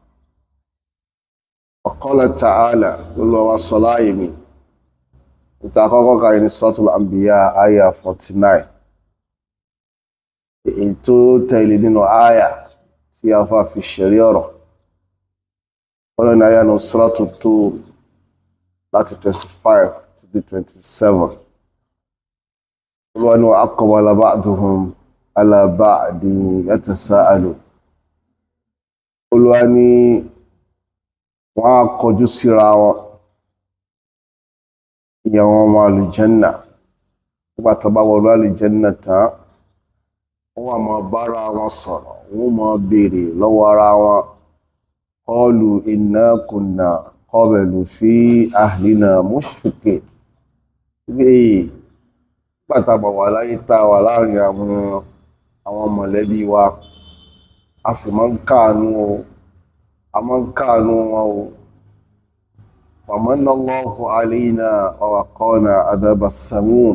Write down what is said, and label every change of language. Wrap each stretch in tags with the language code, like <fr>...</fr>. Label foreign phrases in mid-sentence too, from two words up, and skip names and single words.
<ar>وقال تعالى</ar> <yo>Olúwa sọ láàyè mi níta àkọ́kọ́ ka ní Suratul Anbiya àyà 49. Èyí tó tẹ̀lé nínú àyà tí a fà fi ṣẹ̀rí ọ̀rọ̀ ọ̀rọ̀ ní àyà ní Suratu Tur láti 25 to 27. Olúwa ní</yo> <ar>وأقبل بعضهم على بعض يتساءلون.</ar> <yo>Olúwa ní wọ́n á kọjú síra wọn, ìyẹn wọn ọmọ àlùjánnà, nígbà tó bá wọlé àlùjánnà tán wọ́n máa bára wọn sọ̀rọ̀, wọ́n máa béèrè lọ́wọ́ ara wọn,</yo> <ar>قالوا إنا كنا قبل في أهلنا مشفقين.</ar> <yo>Nígbà bá wà láyé tá wà láàrin àwọn mọ̀lẹ́bí wa, a sì máa ń káàánú wọn o.</yo> <ar>ومن الله علينا ووقانا عذاب السموم.</ar>